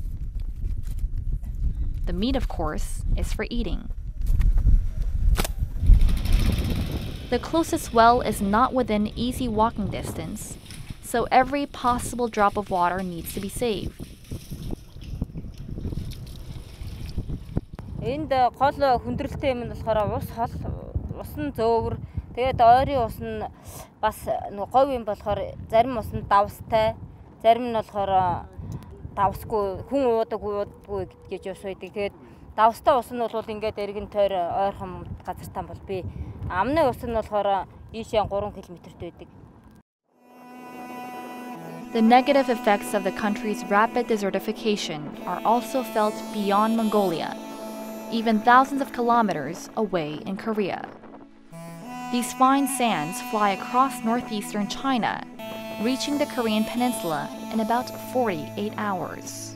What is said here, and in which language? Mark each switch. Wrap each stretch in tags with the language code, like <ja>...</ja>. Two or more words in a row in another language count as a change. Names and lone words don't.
<en>The meat, of course, is for eating. The closest well is not within easy walking distance, so every possible drop of water needs to be saved.</en> <mn>Энд гол хүндрэлтэй юм нь болохоор ус нь зөөвөр. Тэгээд ойрын ус нь бас говь юм болохоор зарим ус нь давстай, зарим нь болохоор давсгүй, хүн уудаггүй гэж ус байдаг. Тэгээд давстай ус нь бол ингээд эргэн тойр ойрхон газартаа бол би. Амны ус нь болохоор ийшээ 3 км-т байдаг.</mn> <en>The negative effects of the country's rapid desertification are also felt beyond Mongolia, even thousands of kilometers away in Korea. These fine sands fly across northeastern China, reaching the Korean peninsula in about 48 hours.</en>